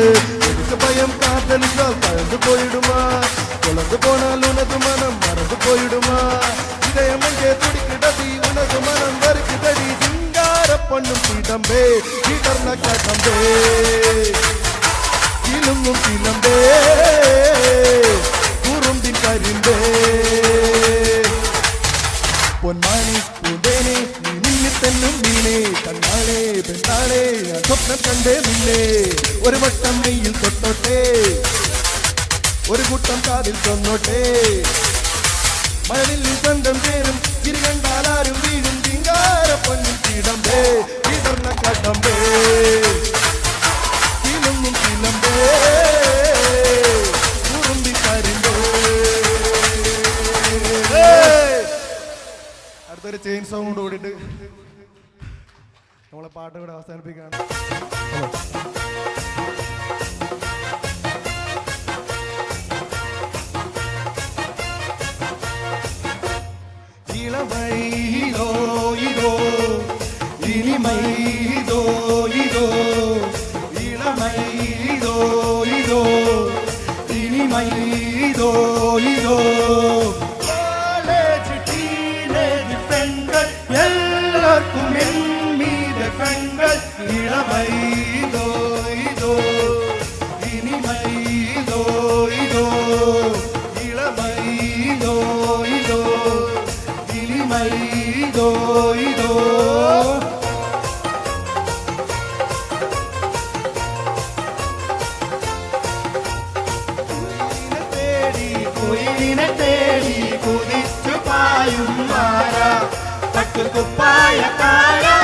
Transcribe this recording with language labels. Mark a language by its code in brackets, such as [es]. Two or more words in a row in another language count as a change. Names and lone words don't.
[ta] எதுக்கு பயம் காதலிச்சால் கலந்து போயிடுமா, குழந்து போனால் உனது மனம் மறந்து போயிடுமா. இதயம் எங்கே துடிக்கிடதி உனது மனம் வருக்குதடி சிங்கார பொண்ணும் திடம்பே விடர்ந்த கடம்பே திலுங்கும் திலம்பே குறும்பின் കരിമ്പേ. [ml] പൊന്മാനി പൂന്തേനെ നീ മിന്നി തെന്നും നീനെ കണ്ണാളെ പെണ്ണാളെ ഞാൻ സ്വപ്നം കണ്ടേ നിന്നെ. ഒരു വട്ടം മെയ്യിൽ തൊട്ടോട്ടെ, ഒരു കൂട്ടം കാതിൽ തന്നോട്ടെ. മഴവില്ലിൻ ചന്തം ചേരും ചിരി കണ്ടാലാരും വീഴും ചിങ്കാര പൊന്നും തിടമ്പേ വിടർന്ന കടമ്പേ തിളങ്ങും തിളമ്പേ കുറുമ്പി കരിമ്പേ. അടുത്തൊരു ചെയിൻ സൗണ്ട് കൂടിയിട്ട് നമ്മളെ പാട്ട് കൂടെ അവസാനിപ്പിക്കുകയാണ്. [ta] இளமை இதோ இதோ இனிமை இதோ இதோ இளமை இதோ இதோ இனிமை இதோ இதோ. காலேஜ் டீனேஜ் பெண்கள் எல்லாருக்கும் என் மீது கண்கள். இளமை இதோ இதோ இனிமை இதோ இதோ [ml] ഇതോ ഇതോ കുയിലിനെ തേടി കുതിച്ചു പായും മാറ പട്ടുകുപ്പായക്കാര